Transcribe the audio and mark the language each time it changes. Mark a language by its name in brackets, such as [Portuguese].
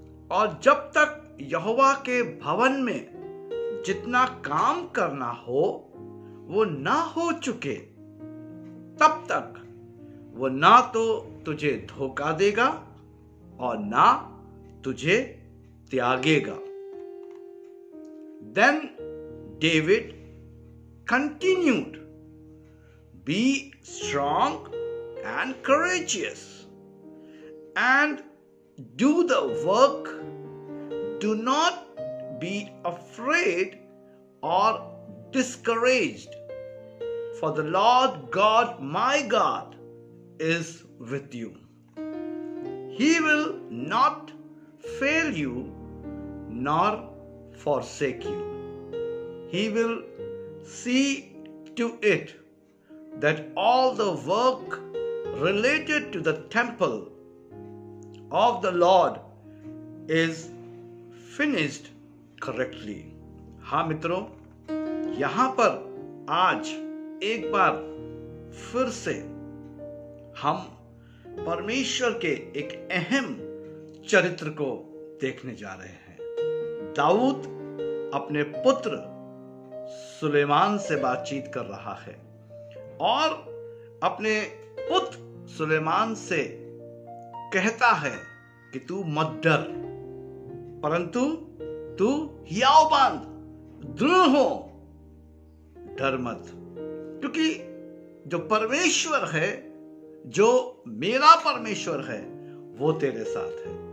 [Hindi] और जब तक यहोवा के भवन में जितना काम करना हो वो ना हो चुके, तब तक वो ना तो तुझे धोखा देगा और ना तुझे त्यागेगा। [English] Then David continued, be strong and courageous and do the work. Do not be afraid or discouraged, for the Lord God, my God, is with you. He will not fail you nor forsake you. He will see to it that all the work related to the temple of the Lord is finished correctly. [Hindi] हाँ मित्रों, यहां पर आज एक बार फिर से हम परमेश्वर के एक अहम चरित्र को देखने जा रहे हैं। दाऊद अपने पुत्र सुलेमान से बातचीत कर रहा है और अपने पुत्र सुलेमान से कहता है कि तू मत डर, परंतु तू हियाव बांध, दृढ़ हो, डर मत, क्योंकि जो परमेश्वर है, जो मेरा परमेश्वर है, वो तेरे साथ है।